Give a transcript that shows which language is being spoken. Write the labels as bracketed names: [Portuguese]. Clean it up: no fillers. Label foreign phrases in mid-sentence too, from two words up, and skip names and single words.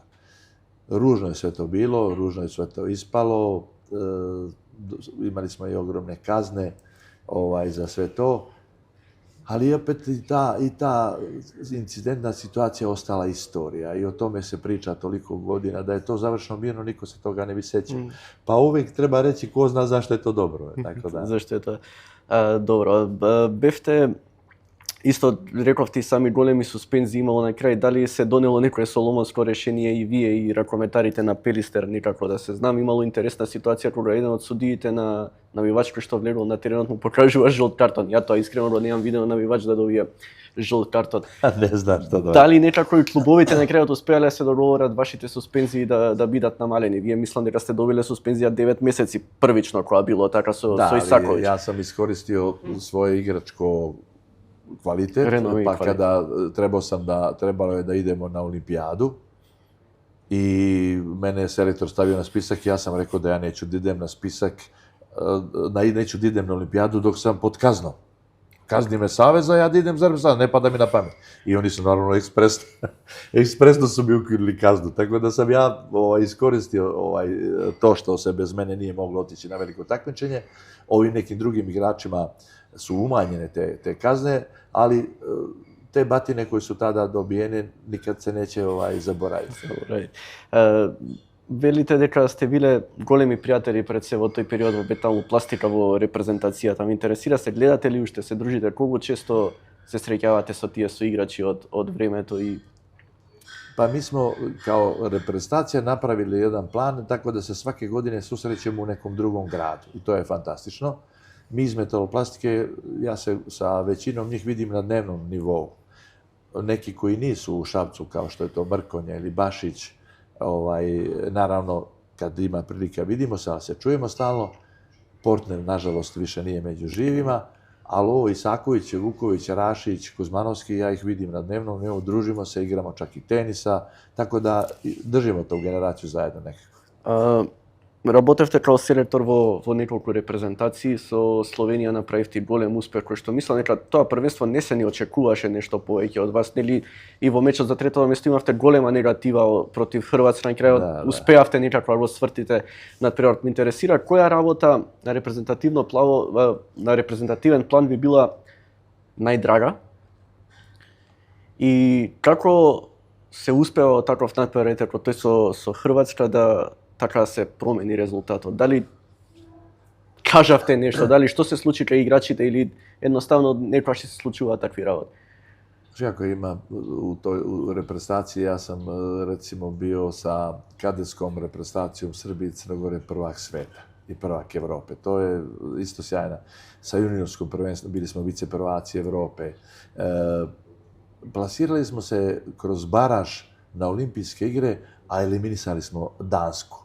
[Serbian] Ružno je sve to bilo, ružno je sve to ispalo, imali smo i ogromne kazne za sve to, ali opet i ta incidentna situacija ostala istorija i o tome se priča toliko godina da je to završeno mirno, niko se toga ne bi sećao. Pa uvijek treba reći ko zna zašto je to dobro. Tako da. [Macedonian] Зашто е тоа добро? Бевте, исто рековте и сами големи суспензии имало на крај, дали се донело некое соломонско решение и вие и ракометарите на Пелистер, никако да се знам, имало интересна ситуација кога еден од судиите на навивач кој што влегол на теренот му покажува жолт картон. Ја тоа искрено немам видено навивач да добие жолт картон. [Serbian] Ne znam što da. [Macedonian] Дали некако и клубовите на крајот успеале да се договорат вашите суспензии да бидат намалени? Вие мислам дека сте добиле суспензија 9 месеци првично кога било така со Исаковиќ. [Serbian] Ja sam iskoristio svoje igračko kvalitet, Renomi pa kvalitet. kada trebalo je da idemo na olimpijadu i mene je selektor stavio na spisak, ja sam rekao da ja neću da idem na spisak, neću da idem na olimpijadu dok sam pod kaznom. Kazni me savez, a ja da idem za reprezentaciju, ne pada mi na pamet. I oni su naravno ekspresno su mi ukinuli kaznu, tako da sam ja iskoristio to što se bez mene nije moglo otići na veliko takmičenje. Ovim nekim drugim igračima su umanjene te kazne, ali te batine koje su tada dobijene nikad se neće zaboraviti. [Macedonian] Велите дека сте биле големи пријатели пред се во тој период во металопластика во репрезентацијата. Ме интересира се, гледате ли уште, се дружите, колку често се среќавате со тие соиграчи од времето и [Serbian] Pa mi smo kao reprezentacija napravili jedan plan tako da se svake godine susrećemo u nekom drugom gradu i to je fantastično. Mi iz metaloplastike, ja se sa većinom njih vidim na dnevnom nivou. Neki koji nisu u Šapcu, kao što je to Mrkonja ili Bašić, naravno, kad ima prilika vidimo se, ali se čujemo stalno. Portner, nažalost, više nije među živima, ali ovo Isaković, Vuković, Rašić, Kuzmanovski, ja ih vidim na dnevnom nivou, družimo se, igramo čak i tenisa, tako da držimo tu generaciju zajedno nekako. [Macedonian] Работевте као селектор во неколку репрезентации, со Словенија направивте голем успех, кој што мислам дека тоа првенство не се ни очекуваше нешто повеќе од вас, нели? И во мечот за третото место имавте голема негатива против Хрватска, на крајот успеавте некако да го свртите надпреварот. Ме интересира која работа на на репрезентативен план би била најдрага и како се успева таков надпревар како тој со Хрватска да така се промени резултатот? Дали кажавте нешто, дали што се случи кај играчите или едноставно некогаш се случуваат такви работи? [Serbian] Ako ima u reprezentaciji, ja sam recimo bio sa kadetskom reprezentacijom Srbije i Crne Gore prvak sveta i prvak Evrope. To je isto sjajna. Sa juniorskom prvenstvom bili smo vice prvaci Evrope. Plasirali smo se kroz baraž na olimpijske igre, a eliminisali smo Dansku.